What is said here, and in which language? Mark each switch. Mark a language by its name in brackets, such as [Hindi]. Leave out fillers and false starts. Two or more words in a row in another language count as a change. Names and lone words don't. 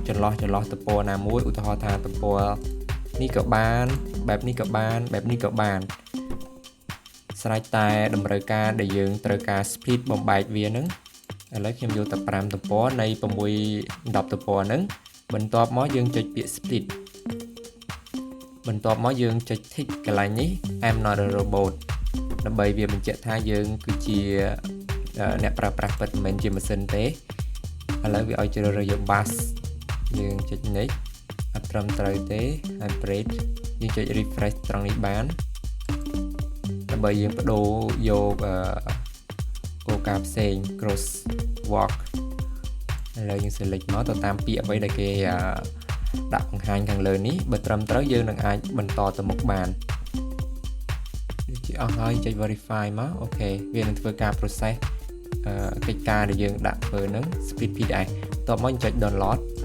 [Khmer] ចន្លោះទំព័រណាមួយឧទាហរណ៍ថាទំព័រនេះក៏បានបែបនេះក៏បានបែបនេះក៏បានស្រេចតែតម្រូវការដែលយើងត្រូវការ split បំបែកវានឹងឥឡូវខ្ញុំយកតែ5ទំ ព័រនៃ6 10ទំព័រហ្នឹងបន្ទាប់មកយើងចុចពាក្យ split បន្ទាប់មកយើងចុច tick កន្លែងនេះ [English] I'm not a robot [Khmer] ដើម្បីវាបញ្ជាក់ថាយើង គឺជាអ្នកប្រើប្រាស់ពិតមិនមែនជាម៉ាស៊ីនទេឥឡូវវាឲ្យជ្រើសរើសយក bus យើងចុច next អត់ត្រឹមត្រូវ ទេ hybrid យើងចុច refresh ត្រង់នេះបានដើម្បីយើងបដូរយកគោលការណ៍ផ្សេង [English] cross walk [Khmer] ឥឡូវយើង select មកទៅតាមពាក្យអ្វីដែលគេដាក់បង្ហាញខាងលើនេះបើត្រឹមត្រូវយើងនឹងអាចបន្តទៅមុខបានជាអស់ហើយចុច verify មកអូខេវានឹងធ្វើការ process កិច្ចការដែលយើងដាក់ធ្វើនឹង [English] split PDF [Khmer] បន្ទាប់មកចុច download